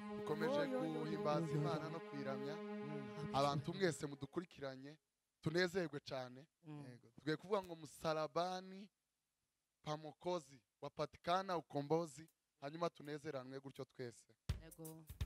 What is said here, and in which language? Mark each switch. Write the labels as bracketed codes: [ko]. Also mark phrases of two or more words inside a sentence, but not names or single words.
[rw] dukomeje guhimbaza Imana no kwiramya abantu mwese mudukurikiranye tunezerwe cyane. Tugiye kuvuga ngo [sw] msalabani pa Mwokozi wapatikana ukombozi, [rw] hanyuma tunezeranwe gutyo twese. Yego.